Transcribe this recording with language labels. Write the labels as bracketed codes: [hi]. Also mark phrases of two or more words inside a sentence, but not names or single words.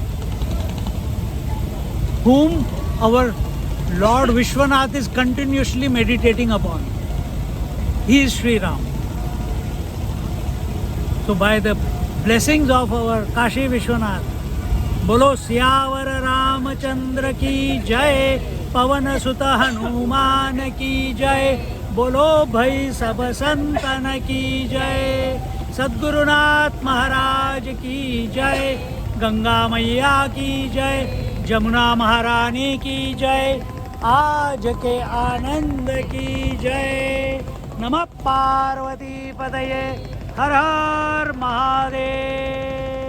[en] Whom our Lord Vishwanath is continuously meditating upon. He is Sri Ram. So by the blessings of our Kashi Vishwanath, [hi] बोलो सियावर रामचंद्र की जय, पवन सुत हनुमान की जय, बोलो भाई सब संतन की जय, सद्गुरुनाथ महाराज की जय, गंगा मैया की जय, जमुना महारानी की जय, आज के आनंद की जय। [sa] नमः पार्वती पतये, हर हर महादेव।